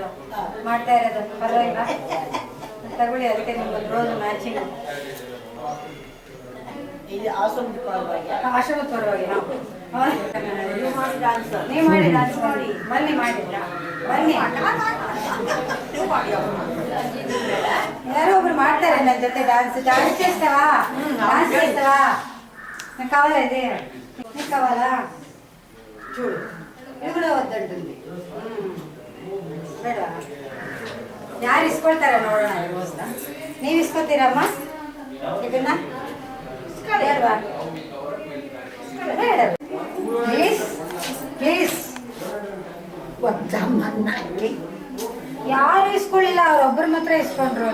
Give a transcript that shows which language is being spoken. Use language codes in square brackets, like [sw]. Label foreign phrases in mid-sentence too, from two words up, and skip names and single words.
[kn] ಮಾಡ್ತಾ ಇರೋದು ಪರವಾಗಿಲ್ಲ ತಗೊಳ್ಳಿ, ಅದಕ್ಕೆ ನಿಮ್ಗೊಂದು [en] rose matching. [kn] ಆಶ್ರಮದ ಪರವಾಗಿ ನೀವು ಮಾಡಿ ಡಾನ್ಸ್ ಮಾಡಿ ಬನ್ನಿ, ಮಾಡಿದ್ರಾ? ಬನ್ನಿ, ಯಾರೋ ಒಬ್ರು ಮಾಡ್ತಾರೆ ನನ್ನ ಜೊತೆ డాన్స్. [te] డాన్స్ చేస్తావా? డాన్స్ చేస్తావా? నాకు కావాలా ఇది? నీకు కావాలా? చూడు ఇది కూడా వద్దంటుంది. [kn] ಬೇಡ, ಯಾರು ಇಸ್ಕೊಳ್ತಾರೆ ನೋಡೋಣ ಈ ರೋಸ್ನ. ನೀವು ಇಸ್ಕೊತೀರಮ್ಮ ಇದನ್ನ? ಬೇಡವಾ? ಬೇಡ [en] please please. [kn] ಯಾರು ಇಸ್ಕೊಳ್ಳಿಲ್ಲ, ಅವ್ರೊಬ್ಬರ ಮಾತ್ರ ಇಸ್ಕೊಂಡ್ರು.